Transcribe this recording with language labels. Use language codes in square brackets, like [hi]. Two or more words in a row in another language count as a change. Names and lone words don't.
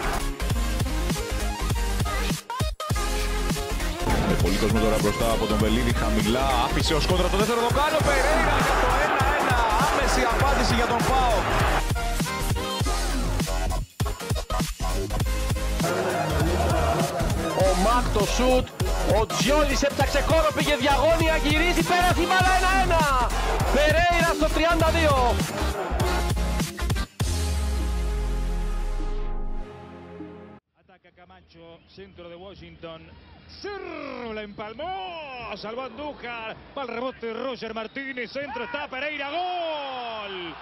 [el] Πολύ κόσμο τώρα μπροστά από τον Βελίδη, χαμηλά, άφησε ο σκόντρα το δεύτερο δοκάριο, Περέιρα για το 1-1, άμεση απάντηση για τον ΠΑΟΚ. Ο Μακ το σουτ, ο Τζιόλης έψαξε κόρο, πήγε διαγώνια, γυρίζει, πέρασε η μπάλα 1-1. Περέιρα στο 32. [es] Ataca Camacho, centro de Washington. Cerro la empalmó, salvó Andújar, va el rebote Roger Martínez, centro está Pereira, gol.